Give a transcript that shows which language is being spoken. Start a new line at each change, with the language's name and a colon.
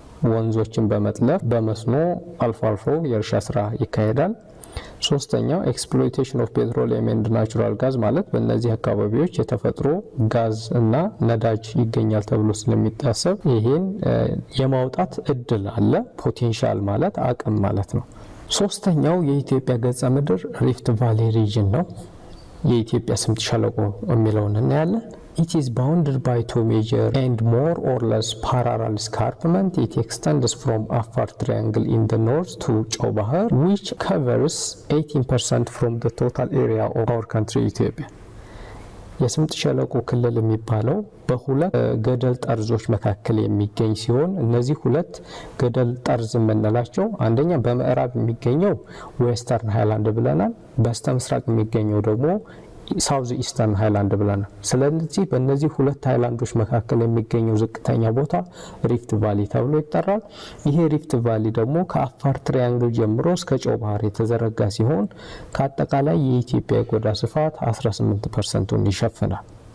Amharic: ወንዞችን በመጥለፍ በመስኖ አልፎ አልፎ የእርሻ ስራ ይካሄዳል። ሶስተኛው ኤክስፕሎይቴሽን ኦፍ ፔትሮሊየም ኤንድ ናቹራል ጋዝ ማለት በእነዚህ አካባቢዎች የተፈጥሮ ጋዝ እና ነዳጅ ይገኛል ተብሎ ስለሚታሰብ ይሄን የማውጣት እድል አለ። ፖቴንሻል ማለት አቅም ማለት ነው። ሶስተኛው የኢትዮጵያ ገጸ ምድር ሪፍት ቫሊ ሪጅን ነው። የኢትዮጵያ ስምጥ ሸለቆ የሚለውን እናያለን።
English: It is bounded by two major and more or less parallel escarpment. It extends from Afar Triangle in the north to Chao Bahar, which covers 18% from the total area of our country Ethiopia.
Amharic: የስምጥ ሸለቆ ክልል የሚባለው በሁለት ገደል ጠርዞች መካከል የሚገኝ ሲሆን እነዚህ ሁለት ገደል ጠርዝ የምንላቸው አንደኛ በምዕራብ የሚገኘው ዌስተርን ሃይላንድ ብለናል፣ በስተ ምስራቅ የሚገኘው ደግሞ ሳውዝ ኢስተርን ሃይላንድ ብለናል። ስለዚህ በእነዚህ ሁለት ሃይላንዶች መካከል የሚገኘው ዝቅተኛ ቦታ ሪፍት ቫሊ ተብሎ ይጠራል። ይሄ ሪፍት ቫሊ ደግሞ ከአፋር ትሪያንግል ጀምሮ እስከ ጨው ባህር የተዘረጋ ሲሆን ከአጠቃላይ የኢትዮጵያ የቆዳ ስፋት 18%ን ይሸፍናል።